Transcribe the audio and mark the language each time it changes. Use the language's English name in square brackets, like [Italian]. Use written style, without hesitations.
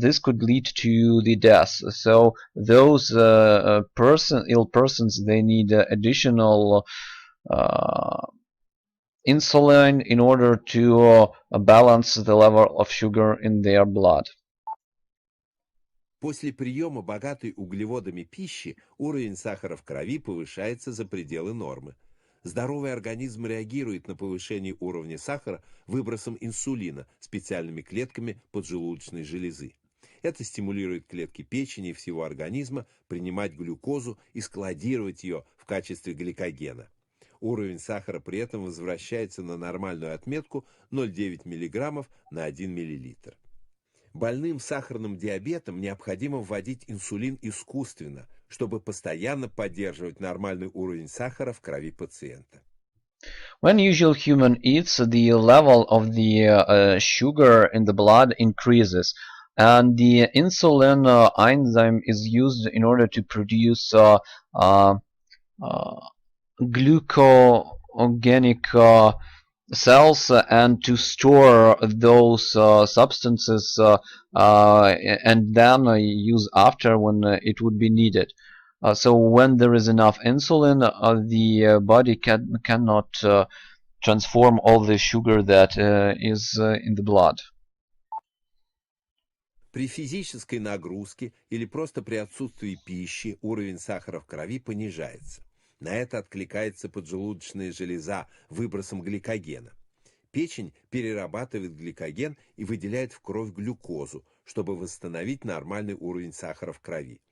[English] This could lead to the death. So those ill persons, they need additional uh, insulin in order to balance the level of sugar in their blood. [Russian] После приема богатой углеводами пищи уровень сахара в крови повышается за пределы нормы. Здоровый организм реагирует на повышение уровня сахара выбросом инсулина специальными клетками поджелудочной железы. Это стимулирует клетки печени и всего организма принимать глюкозу и складировать ее в качестве гликогена. Уровень сахара при этом возвращается на нормальную отметку 0,9 мг на 1 мл. Больным сахарным диабетом необходимо вводить инсулин искусственно, чтобы постоянно поддерживать нормальный уровень сахара в крови пациента. [English] When usual human eats, the level of the sugar in the blood increases, and the insulin enzyme is used in order to produce uh, glucogenic cells and to store those substances and then use after when it would be needed. So when there is enough insulin, the body cannot transform all the sugar that is in the blood. [Russian] При физической нагрузке или просто при отсутствии пищи уровень сахара в крови понижается. На это откликается поджелудочная железа выбросом гликогена. Печень перерабатывает гликоген и выделяет в кровь глюкозу, чтобы восстановить нормальный уровень сахара в крови.